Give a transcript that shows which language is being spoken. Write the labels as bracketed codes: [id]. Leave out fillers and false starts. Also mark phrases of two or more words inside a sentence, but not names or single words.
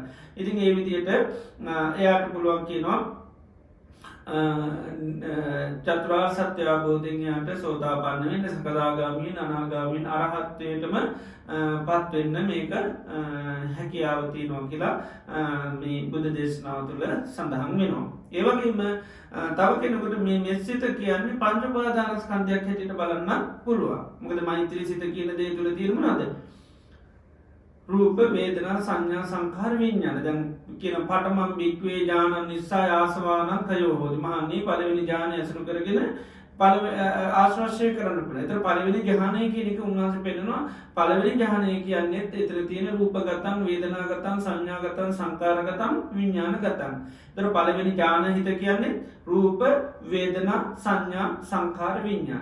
[si] ඉතින් ඒ විදිහට එයාට පුළුවන් කියනවා චතුරාර්ය සත්‍ය අවබෝධයෙන් යාට සෝතාපන්න වෙන්න, සකදාගාමී, අනාගාමී, අරහත්ත්වයටම පත් වෙන්න මේක හැකියාව තියෙනවා කියලා මේ බුද්ධ දේශනාව තුළ සඳහන් වෙනවා. ඒ වගේම තව කෙනෙකුට මේ සිත කියන්නේ පංච උපාදානස්කන්ධයක් හැටියට බලන්න පුළුවන්. මොකද මෛත්‍රී සිත කියන දේ තුළ තියෙන මොනවද? රූප වේදනා සංඥා සංඛාර විඥාන. [pi] දැන් කියන පඨමම් වික්වේ ඥානං නිස්සා ආසවානං කයෝ හෝති. [si] මහන්නේ පළවෙනි ඥානය අසුරු කරගෙන ආශ්‍රය කරන්න පුළුවන්. ඒතර පළවෙනි ඥානය කියන එක උන්වහන්සේ පෙන්නනවා. පළවෙනි ඥානය කියන්නේ ඒතර තියෙන [pi] රූපගතං වේදනාගතං සංඥාගතං සංඛාරගතං විඥානගතං. [si] ඒතර පළවෙනි ඥාන හිත කියන්නේ රූප වේදනා සංඥා සංඛාර විඥාන.